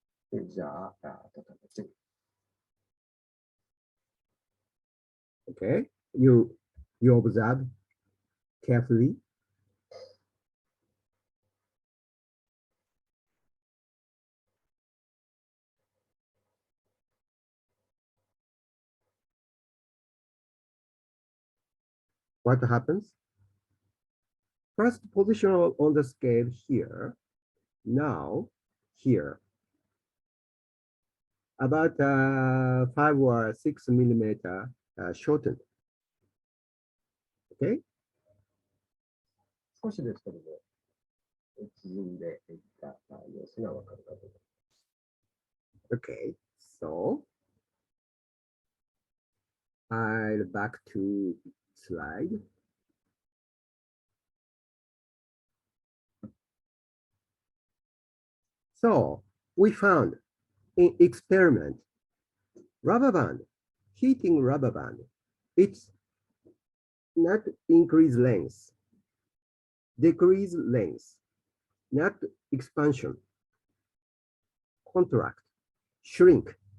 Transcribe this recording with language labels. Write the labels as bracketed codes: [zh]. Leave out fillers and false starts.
[ja] で、じゃあ、温めてみます。 [en] Okay, you observe carefully. What happens? First position on the scale here. Now here. About 5 or 6 millimeter shortened. Okay. [ja] 少しですけども、縮んでいった様子がわかるかと思います。 [en] Okay, so I'll back to slide. So we found in experiment, rubber band, heating rubber band, it's not increase length, decrease length, not expansion, contract, shrink.